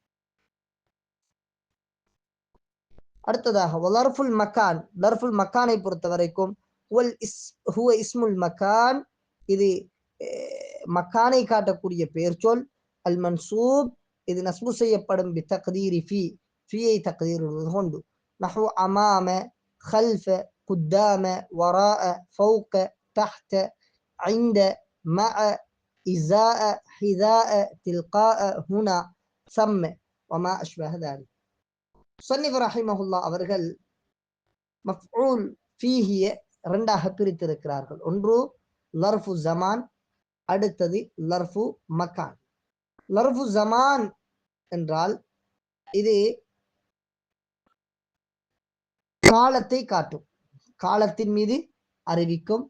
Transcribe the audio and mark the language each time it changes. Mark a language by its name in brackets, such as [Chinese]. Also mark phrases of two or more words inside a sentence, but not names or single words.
[Tamil] அடுத்ததாக [Arabic] ظرف المكان, [Tamil] லர்ஃபுல் மக்கானை பொறுத்த வரைக்கும் [Arabic] هو اسم المكان, [Tamil] இது மக்கானை காட்டக்கூடிய பெயர் சொல். [Arabic] المنصوب, [Tamil] இது நஸ்பு செய்யப்படும். [Arabic] بتقدير في, [Tamil] ஃபீயை தக்தீரிடுவது கொண்டு. [Arabic] نحو أمام, خلف, قدام, وراء, فوق, تحت, عند, مع, إزاء, حذاء, تلقاء, هنا, ثم, وما أشبه ذلك. مصنف رحمه الله [Tamil] அவர்கள் [Arabic] مفعول فيه [Tamil] இரண்டாக பிரித்திருக்கிறார்கள். ஒன்று [Arabic] ظرف زمان, [Tamil] அடுத்தது [Arabic] ظرف مكان. ظرف زمان [Tamil] என்றால் இது காலத்தை காட்டும், காலத்தின் மீது அறிவிக்கும்.